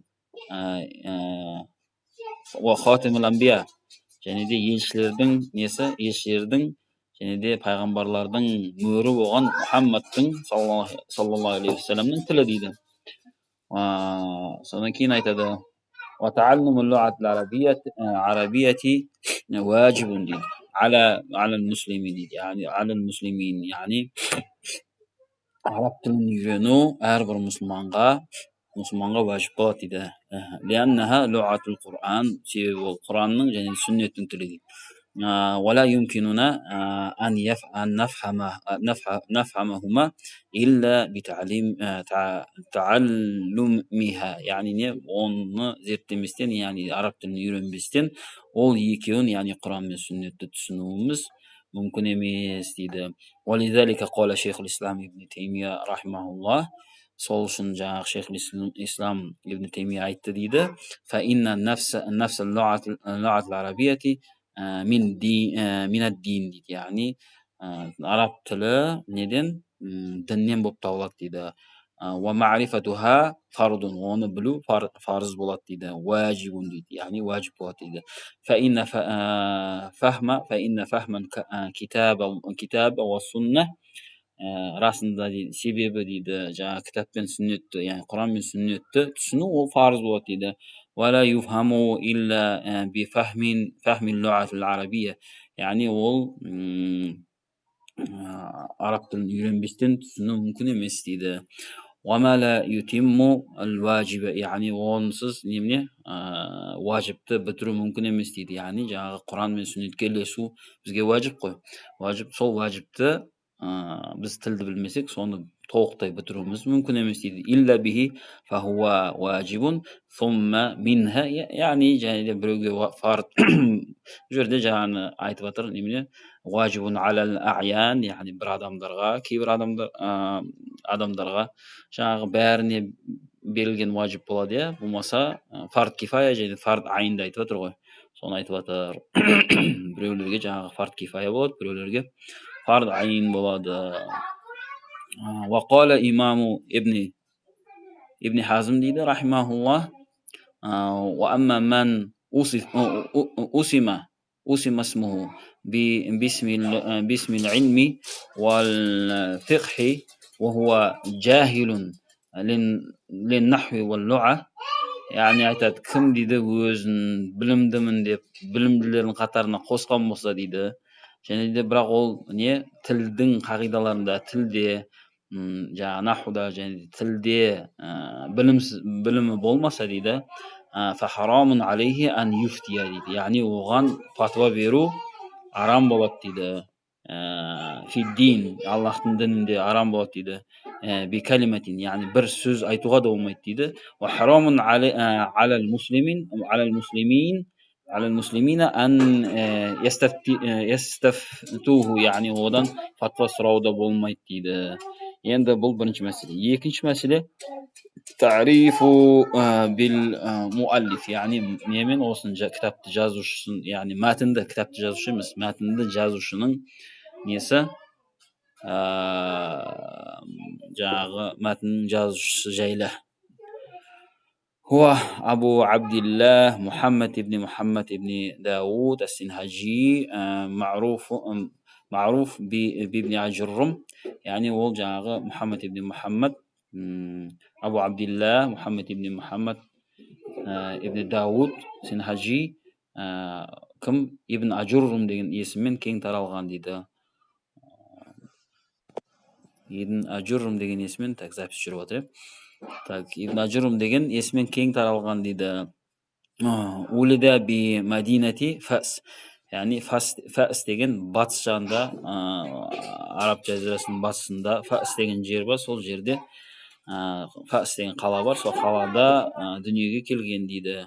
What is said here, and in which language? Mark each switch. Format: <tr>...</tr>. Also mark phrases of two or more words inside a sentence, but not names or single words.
<ar>وخاتم الأنبياء,</ar> <kk>және де елшілердің елшілердің және де пайғамбарлардың мөрі болған Мұхаммадтың</kk> <ar>صلى الله عليه وسلم</ar> <kk>тілі дейді. Содан кейін айтады:</kk> <ar>"وتعلم اللغة العربية واجب" дейді. على المسلمين дейді. على المسلمين,</ar> <kk>яғни араб тілін үйрену әрбір мұсылманға важип болады дейді.</kk> <ar>لأنها لغة القرآن,</ar> <kk>себебі ол Құранның және сүннеттің тілі дейді.</kk> <ar>ولا يمكننا أن نفهمهما إلا بتعلمها.</ar> <kk>яғни не, оны зерттеместен, яғни араб тілін үйренбестен ол екеуін, яғни Құран мен сүннетті түсінуіміз мүмкін емес дейді.</kk> <ar>ولذلك قال شيخ الإسلام ابن تيمية رحمه الله.</ar> <kk>Сол үшін жаңағы шейх ислам ибн Теймия айтты дейді:</kk> <ar>فإن النفس اللغة العربية من الدين дейді.</ar> <kk>Яғни араб тілі неден? Діннен болып табылады дейді.</kk> <ar>ومعرفتها فرض,</ar> <kk>оны білу парыз болады дейді. واجب дейді, яғни واجب болады дейді.</kk> <ar>فإن فهم الكتاب والسنة,</ar> <kk>расында дейді, себебі дейді, жаңа кітап пен сүннетті, яғни Құран мен сүннетті түсіну ол парыз болады дейді.</kk> <ar>ولا يفهم إلا بفهم اللغة العربية,</ar> <kk>яғни ол араб тілін үйренбестен түсіну мүмкін емес дейді.</kk> <ar>وما لا يتم الواجب,</ar> <kk>яғни онсыз немене важипті бітіру мүмкін емес дейді. Яғни жаңағы Құран мен сүннетке ілесу бізге важип қой. Сол важипті біз тілді білмесек, соны толықтай бітіруіміз мүмкін емес дейді.</kk> <ar>إلا به فهو واجب ثم منها,</ar> <kk>яғни және де біреуге фард, бұл жерде жаңағы айтып жатыр немене,</kk> <ar>واجب على الأعيان,</ar> <kk>яғни бір адамдарға, кейбір адамдарға жаңағы бәріне берілген важип болады, иә, болмаса</kk> <ar>فرض كفاية</ar> <kk>және</kk> <ar>فرض عين</ar> <kk>айтып жатыр ғой. Соны айтып жатыр. Біреулерге жаңағы</kk> <ar>فرض كفاية</ar> <kk>болады, біреулерге</kk> <ar>فرض عين</ar> <kk>болады.</kk> <ar>وقال إمام ابن حزم дейді رحمه وأما من أسم اسمه باسم العلم والفقه وهو جاهل للنحو واللغة,</ar> <kk>яғни айтады, кім дейді өзін білімдімін деп білімділердің қатарына қосқан болса дейді, және де бірақ ол не, тілдің қағидаларында, тілде, жаңағы нахуда және тілде білімі болмаса дейді,</kk> <ar>فحرام عليه أن يفتي</ar> <kk>дейді, яғни оған фатуа беру арам болады дейді. Фиддин, Аллахтың дінінде арам болады дейді. Бикалиматин, яғни бір сөз айтуға да болмайды дейді.</kk> <ar>وحرام على المسلمين أن يستفتوه,</ar> <kk>яғни одан фатва сұрауда болмайды дейді. Енді бұл бірінші мәселе. Екінші мәселе</kk> <ar>التعريف بالمؤلف,</ar> <kk>яғни немен осыны кітапты жазушысын, яғни мәтінді, кітапты жазушы емес, мәтінді жазушының несі, жаңағы мәтіннің жазушысы жайлы. Хуа Абу Абдилlah Мухаммад ибн Дауд ас-Синхаджи,</kk> <ar>معروف بابن</ar> <kk>Ажуррум, яғни ол жаңағы Мухаммад ибн Мухаммад, Абу Абдилlah Мухаммад ибн Мухаммад ибн Дауд Синхаджи, кім? Ибн Ажуррум деген есіммен кең таралған дейді. Ибн Ажуррум деген есіммен,</kk> <ru>так, запись</ru> <kk>жүріп отыр. Так, Ибн Ажуррум деген есіммен кең таралған дейді.</kk> <ar>ولد بمدينة فاس,</ar> <kk>яғни Фас деген батыс жағында, араб жазирасының батысында Фас деген жер бар, сол жерде Фас деген қала бар, сол қалада дүниеге келген дейді.</kk>